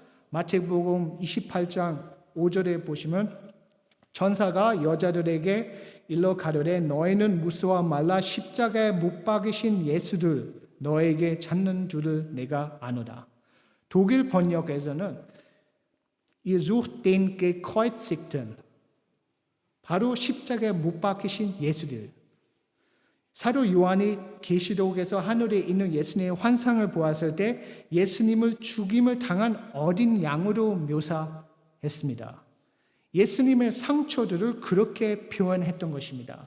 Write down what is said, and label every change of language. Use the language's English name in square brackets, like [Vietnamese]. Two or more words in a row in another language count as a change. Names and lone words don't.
[Korean] 마태복음 28장 5절에 보시면 천사가 여자들에게 일러 가로되 너희는 무서워 말라 십자가에 못 박이신 예수를 너에게 찾는 줄을 내가 아노라. 독일 번역에서는 [German] Ihr sucht den gekreuzigten, [Korean] 바로 십자가에 못 박히신 예수를. 사도 요한이 계시록에서 하늘에 있는 예수님의 환상을 보았을 때 예수님을 죽임을 당한 어린 양으로 묘사했습니다. 예수님의 상처들을 그렇게 표현했던 것입니다.